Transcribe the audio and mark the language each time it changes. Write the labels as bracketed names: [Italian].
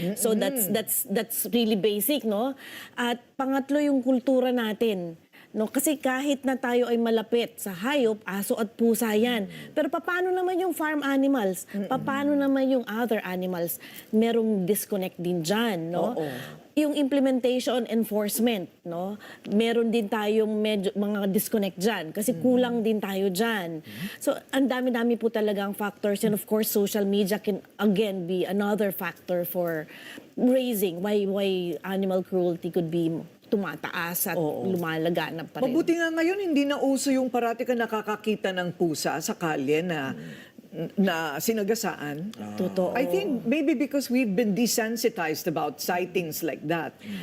[English] So that's really basic, no? [Filipino] At pangatlo yung kultura natin. No, kasi kahit na tayo ay malapit sa hayop, aso at pusa yan. Pero paano naman yung farm animals? Paano naman yung other animals? Merong disconnect din dyan, no? Oo. Yung implementation, enforcement, no? Meron din tayong mga disconnect dyan kasi kulang din tayo dyan. [English] So, [Filipino] ang dami-dami po talagang [English] factors, and of course, social media can again be another factor for raising why animal cruelty could be [Filipino] tumataas at lumalaganap pa rin. Mabuti nga ngayon, hindi na uso yung parati ka nakakakita ng pusa sa kalye na sinagasaan. Totoo. [English] I think maybe because we've been desensitized about sightings like that.